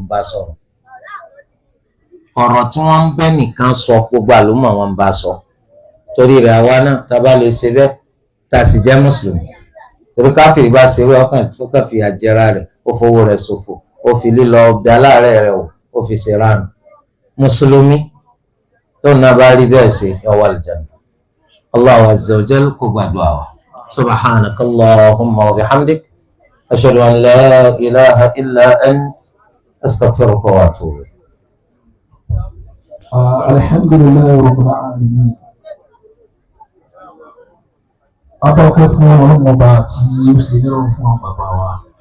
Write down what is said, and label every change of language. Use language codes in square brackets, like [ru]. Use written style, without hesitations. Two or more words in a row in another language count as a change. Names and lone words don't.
[yo] bá sọ̀rọ̀ ọ̀rọ̀ tí wọ́n ń bẹ́ nìkan sọ gbogbo àlùmọ̀ wọn ń bá sọ torí rẹ̀ àwa náà tá a bá lè ṣe bẹ́ẹ̀ tá a sì jẹ́ mùsùlùmí torí káfíìrì bá ṣe wẹ́ ọkàn tó kàn fi àjẹrà rẹ̀ ó fowó rẹ̀ ṣòfò ó fi lílọ ọbẹ̀ aláàárẹ̀ rẹ̀ ó fi ṣe ránu mùsùlùmí tó náà bá rí bẹ́ẹ̀ ṣe ọwọ́ àlùjánnà [ar] الله عز وجل [yo] kó gbàdúrà wa [ar] سبحانك اللهم وبحمدك أشهد أن لا إله إلا أنت أستغفرك وأتوب الحمد لله رب العالمين [yo] adọ́kẹ́ fún ọlọ́mọba tí ó ṣe nírọ̀rùn fún àwọn bàbá wa